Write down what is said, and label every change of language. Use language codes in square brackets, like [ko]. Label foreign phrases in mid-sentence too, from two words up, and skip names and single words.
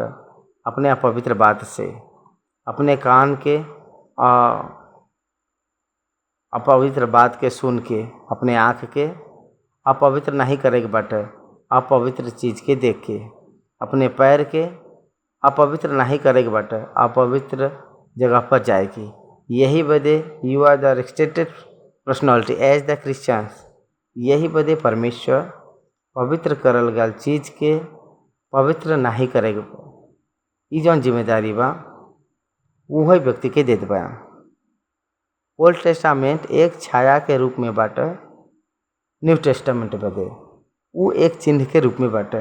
[bho] अपने अपवित्र बात से अपने कान के अपवित्र बात के सुन के अपने आँख के अपवित्र नहीं करे के बाटे। अपवित्र चीज़ के देख के अपने पैर के अपवित्र नहीं करे के बाटे। अपवित्र जगह पर जाए की। यही बदे [en] you are the restricted personality as the Christians. [bho] यही बदे परमेश्वर पवित्र करल गल चीज़ के पवित्र नहीं करेगा। ये जौन जिम्मेदारी बा वही व्यक्ति के देत बा। ओल्ड टेस्टामेंट एक छाया के रूप में बाटे, न्यू टेस्टामेंट बदे वो एक चिन्ह के रूप में बाटे।